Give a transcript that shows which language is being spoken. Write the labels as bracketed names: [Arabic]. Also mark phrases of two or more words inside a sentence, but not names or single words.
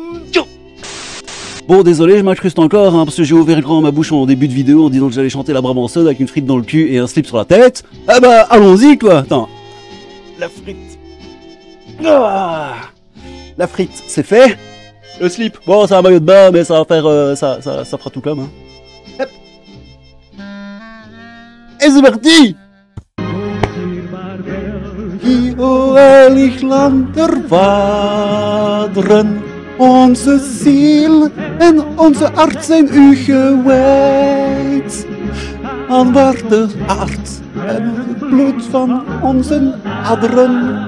[French] Bon, désolé, je m'incruste encore, hein, parce que j'ai ouvert grand ma bouche en début de vidéo en disant que j'allais chanter la Brabançonne avec une frite dans le cul et un slip sur la tête. Ah bah, allons-y, quoi. Attends. La frite. Ah, la frite, c'est fait. Le slip, bon, c'est un maillot de bain, mais ça va faire... ça fera tout comme, hein. Hop. Et c'est parti. [Dutch] O heilig land der vaderen, onze ziel en onze hart zijn u gewijd. Aan waar de aard en het bloed van onze aderen.